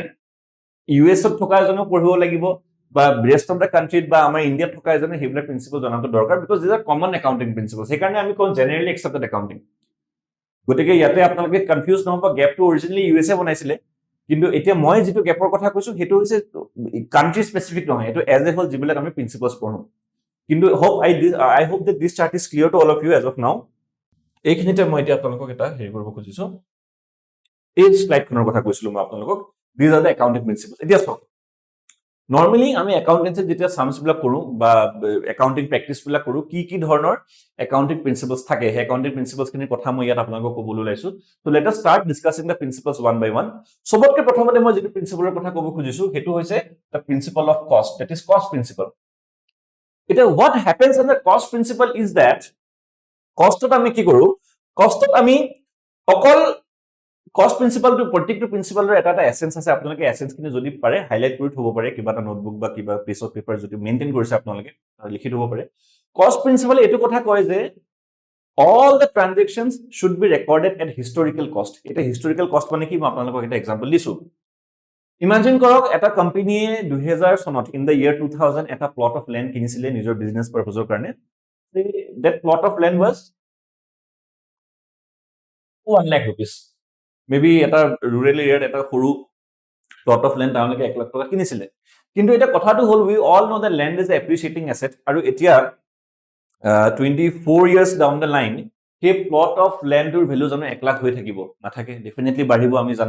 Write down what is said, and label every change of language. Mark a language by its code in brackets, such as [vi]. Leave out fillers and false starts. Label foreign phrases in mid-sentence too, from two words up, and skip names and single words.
[as] US-ত থকা এজনেও পঢ়িব লাগিব বা [en] rest of the countryত [as] বা আমাৰ ইণ্ডিয়াত থকা এজনে সেইবিলাক প্ৰিন্সিপল জনাটো দৰকাৰ, [en] because these are common accounting principle. [as] সেইকাৰণে আমি কওঁ [en] generally accepted accounting. [as] গতিকে ইয়াতে আপোনালোকে কনফিউজ নহ'ব, গেপটো অৰিজিনেলি USA বনাইছিলে, কিন্তু এতিয়া মই যিটো গেপৰ কথা কৈছো সেইটো হৈছে [en] country specific [as] নহয়, এইটো [en] as a whole [as] যিবিলাক আমি প্ৰিন্সিপলছ পঢ়ো। [en] কিন্তু I hope that this chart is clear to all of you as of now. [as] এইখিনিতে মই এতিয়া আপোনালোকক এটা হেৰি কৰিব খুজিছো, এই শ্লাইডখনৰ কথা কৈছিলো মই আপোনালোকক, [en] these are the accounting principles. [as] এতিয়া চাওক, নৰ্মেলি আমি একাউণ্টেঞ্চিত যেতিয়া চামছবিলাক কৰোঁ বা [en] accounting practices [as] কৰোঁ, কি ধৰণৰ [en] accounting principles [as] থাকে, সেই [en] accounting principles [as] কথা মই ইয়াত আপোনালোকক ক'বলৈ ওলাইছো। [en] so let us start discussing the principles one by one. [as] চবতকে প্ৰথমতে মই যিটো প্ৰিন্সিপলৰ কথা ক'ব খুজিছো সেইটো হৈছে [en] the principle of cost, that is cost principle. [as] এতিয়া [en] what happens in the cost principle is that [as] কষ্টত আমি কি কৰোঁ, কষ্টত আমি অকল [en] cost principle, [as] প্ৰত্যেকটো প্ৰিন্সিপালৰ এটা এটা এছেঞ্চ আছে। আপোনালোকে এছেঞ্চখিনি যদি পাৰে হাইলাইট কৰি থ'ব পাৰে, কিবা এটা নোটবুক বা কিবা [en] piece of paper [as] যদি মেইনটেইন কৰিছে আপোনালোকে লিখি থ'ব পাৰে। [en] cost principle [as] এইটো কথা কয় যে [en] all the transactions should be recorded at historical cost. [as] এটা [en] historical cost [as] মানে কি, মই আপোনালোকক এটা এক্সাম্পল দিছো। ইমাজিন কৰক এটা কোম্পানীয়ে 2000 চনত [en] in the year [as] 2000 এটা [en] plot of land [as] কিনিছিলে নিজৰ [en] business purpose [as] কাৰণে। [en] That plot of land was 1 lakh rupees. [as] মেবি এটা [en] rural area [as] এটা সৰু [en] plot of land [as] তেওঁলোকে 1 লাখ টকা কিনিছিলে। কিন্তু এতিয়া কথাটো হ'ল, [en] we all know the land is appreciating asset, [as] আৰু এতিয়া [en] 24 years down the line সেই plot of land value [as] জানো 1 লাখ হৈ থাকিব? নাথাকে, ডেফিনেটলি বাঢ়িব, আমি জানো।